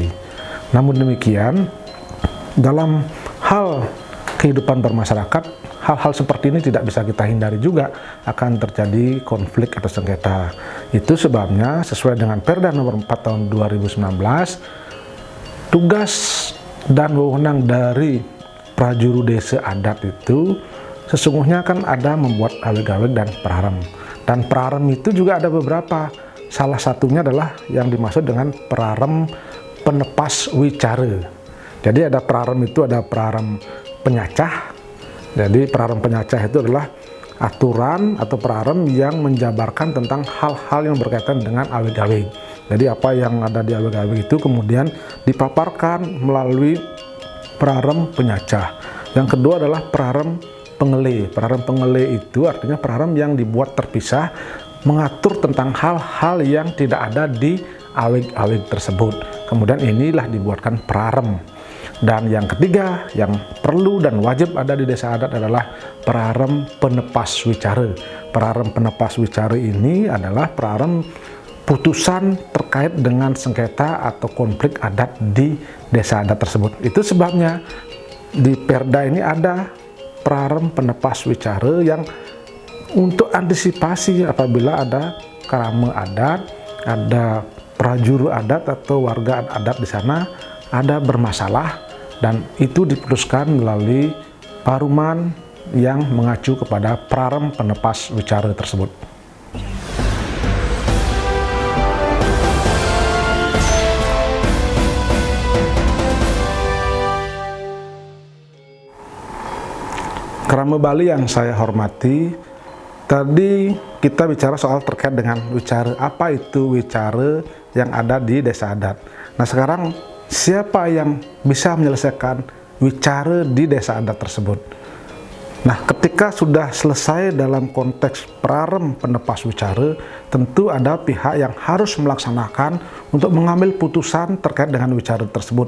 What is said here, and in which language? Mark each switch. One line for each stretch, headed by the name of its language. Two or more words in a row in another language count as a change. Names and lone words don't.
Indonesian: Namun demikian, dalam hal kehidupan bermasyarakat, hal-hal seperti ini tidak bisa kita hindari juga, akan terjadi konflik atau sengketa. Itu sebabnya sesuai dengan Perda nomor 4 tahun 2019, tugas dan wewenang dari prajuru desa adat itu sesungguhnya kan ada membuat awig-awig dan prarem. Dan prarem itu juga ada beberapa. Salah satunya adalah yang dimaksud dengan prarem penepas wicara. Jadi ada prarem itu ada prarem penyacah. Jadi prarem penyacah itu adalah aturan atau prarem yang menjabarkan tentang hal-hal yang berkaitan dengan awig-awig. Jadi apa yang ada di awig-awig itu kemudian dipaparkan melalui prarem penyacah. Yang kedua adalah prarem pengele. Prarem pengele itu artinya prarem yang dibuat terpisah, mengatur tentang hal-hal yang tidak ada di awig-awig tersebut. Kemudian inilah dibuatkan prarem. Dan yang ketiga yang perlu dan wajib ada di desa adat adalah prarem penepas wicara. Prarem penepas wicara ini adalah prarem putusan terkait dengan sengketa atau konflik adat di desa adat tersebut. Itu sebabnya di Perda ini ada prarem penepas wicara yang untuk antisipasi apabila ada kerama adat, ada prajuru adat atau warga adat di sana ada bermasalah, dan itu diputuskan melalui paruman yang mengacu kepada prarem penepas wicara tersebut. Kerama Bali yang saya hormati, tadi kita bicara soal terkait dengan wicara. Apa itu wicara yang ada di desa adat? Nah sekarang siapa yang bisa menyelesaikan wicara di desa adat tersebut? Nah, ketika sudah selesai dalam konteks prarem penepas wicara, tentu ada pihak yang harus melaksanakan untuk mengambil putusan terkait dengan wicara tersebut.